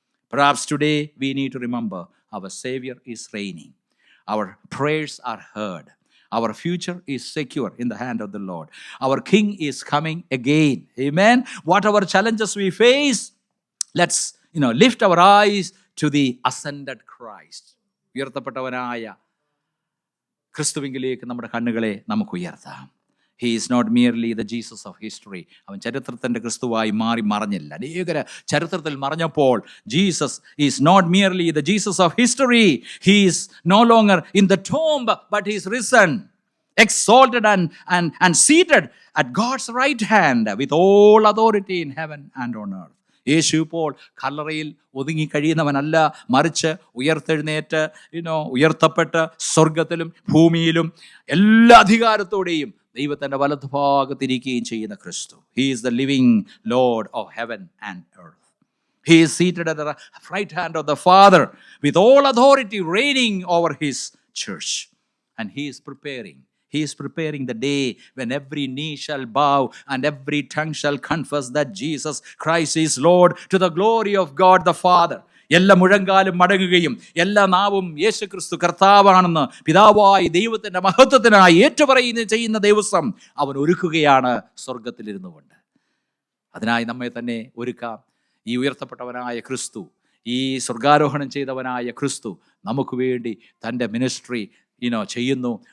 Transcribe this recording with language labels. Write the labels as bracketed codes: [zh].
[en] Perhaps today we need to remember our Savior is reigning. Our prayers are heard. Our future is secure in the hand of the Lord. Our King is coming again. Amen. Whatever challenges we face, let's lift our eyes to the ascended Christ. [ml] ഉയർത്തപ്പെട്ടവനായ ക്രിസ്തുവിങ്കിലേക്ക് നമ്മുടെ കണ്ണുകളെ നമുക്ക് ഉയർത്താം. [en] He is not merely the Jesus of history. [ml] അവൻ ചരിത്രത്തിൻ്റെ ക്രിസ്തുവായി മാറി മറഞ്ഞില്ല. അനേകര ചരിത്രത്തിൽ മറഞ്ഞപ്പോൾ Jesus [en] is not merely the Jesus of history. He is no longer in the tomb, but he is risen, exalted and seated at God's right hand with all authority in heaven and on earth. [ml] യേശു ഇപ്പോൾ കല്ലറയിൽ ഒതുങ്ങി കഴിയുന്നവനല്ല, മറിച്ച് ഉയർത്തെഴുന്നേറ്റ് ഉയർത്തപ്പെട്ട് സ്വർഗത്തിലും ഭൂമിയിലും എല്ലാ അധികാരത്തോടെയും ദൈവത്തിൻ്റെ വലതുഭാഗത്തിരിക്കുകയും ചെയ്യുന്ന ക്രിസ്തു. [en] He is the living Lord of heaven and earth. He is seated at the right hand of the Father with all authority reigning over his church. And he is preparing the day when every knee shall bow and every tongue shall confess that Jesus Christ is Lord, to the glory of God the Father. [ml] എല്ലാ മുഴങ്കാലും മടങ്ങുകയും എല്ലാ നാവും യേശു ക്രിസ്തു കർത്താവാണെന്ന് പിതാവായി ദൈവത്തിൻ്റെ മഹത്വത്തിനായി ചെയ്യുന്ന ദിവസം അവൻ ഒരുക്കുകയാണ് സ്വർഗത്തിലിരുന്നു കൊണ്ട്. അതിനായി നമ്മെ തന്നെ ഒരുക്കാം. ഈ ഉയർത്തപ്പെട്ടവനായ ക്രിസ്തു, ഈ സ്വർഗാരോഹണം ചെയ്തവനായ ക്രിസ്തു നമുക്ക് വേണ്ടി തൻ്റെ മിനിസ്ട്രി ചെയ്യുന്നു.